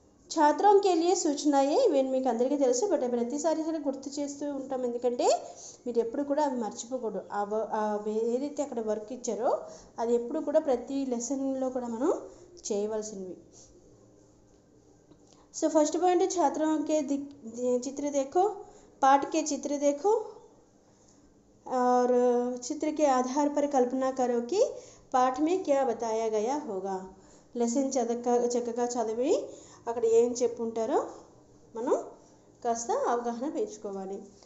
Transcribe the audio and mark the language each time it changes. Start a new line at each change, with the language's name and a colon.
Hindi: ఛాత్రం కే లియే సూచనాయే,
Telugu: ఇవన్నీ మీకు అందరికీ తెలుసు. బట్ ప్రతిసారి సరే గుర్తు చేస్తూ ఉంటాం, ఎందుకంటే మీరు ఎప్పుడు కూడా అవి మర్చిపోకూడదు. ఏదైతే అక్కడ వర్క్ ఇచ్చారో అది ఎప్పుడు కూడా ప్రతి లెసన్లో కూడా మనం చేయవలసినవి.
English: so first point,
Hindi: छात्रों के चित्र देखो, पाठ के चित्र देखो और चित्र के आधार पर कल्पना करो कि पाठ में क्या बताया गया होगा.
Telugu: లెసన్ చక్కగా చదివి అక్కడ ఏం చెప్పుంటారో మనం కాస్త అవగాహన పెంచుకోవాలి.